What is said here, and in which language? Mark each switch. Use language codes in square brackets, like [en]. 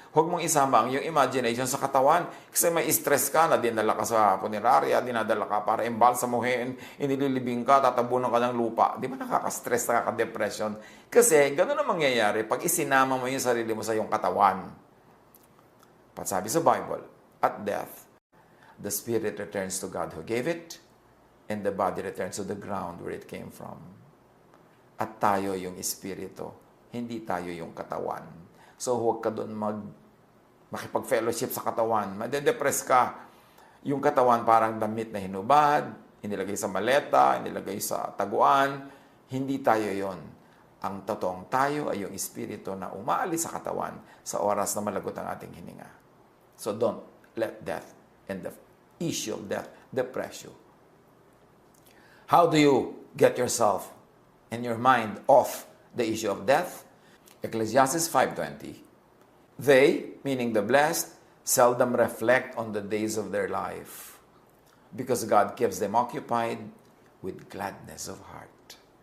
[tl] Huwag mong isama ang yung imagination sa katawan. Kasi may stress ka na dinala ka sa punerarya, dinadala ka para imbalsamuhin, inililibing ka, tatabunan ka ng lupa. Di ba nakaka-stress, nakaka-depression? Kasi gano'n ang mangyayari pag isinama mo yung sarili mo sa iyong katawan. Sabi sa Bible, [en] at death, the spirit returns to God who gave it, and the body returns to the ground where it came from. [tl] At tayo yung espiritu, hindi tayo yung katawan. So huwag ka doon makipag-fellowship sa katawan. Madedepress ka. Yung katawan parang damit na hinubad, inilagay sa maleta, inilagay sa taguan. Hindi tayo yon. Ang totoong tayo ay yung espiritu na umaalis sa katawan sa oras na malagot ang ating hininga. [en] So don't let death and the issue of death depress you. How do you get yourself and your mind off the issue of death? Ecclesiastes 5:20. They, meaning the blessed, seldom reflect on the days of their life because God keeps them occupied with gladness of heart.